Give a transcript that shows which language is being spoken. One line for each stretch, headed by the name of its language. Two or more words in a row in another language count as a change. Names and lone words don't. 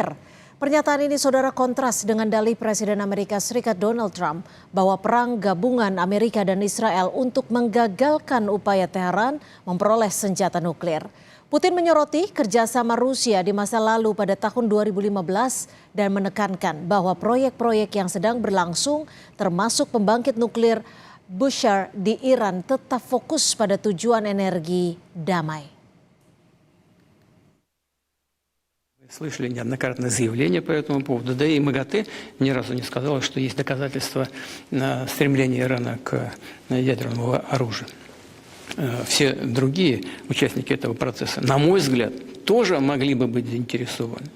Indonesian: Pernyataan ini saudara kontras dengan dalih Presiden Amerika Serikat Donald Trump bahwa perang gabungan Amerika dan Israel untuk menggagalkan upaya Teheran memperoleh senjata nuklir. Putin menyoroti kerjasama Rusia di masa lalu pada tahun 2015 dan menekankan bahwa proyek-proyek yang sedang berlangsung termasuk pembangkit nuklir Bushehr di Iran tetap fokus pada tujuan energi damai.
Russian: Слышали неоднократное заявление по этому поводу, да и МАГАТЭ ни разу не сказала, что есть доказательства стремления Ирана к ядерному оружию. Все другие участники этого процесса, на мой взгляд, тоже могли бы быть заинтересованы.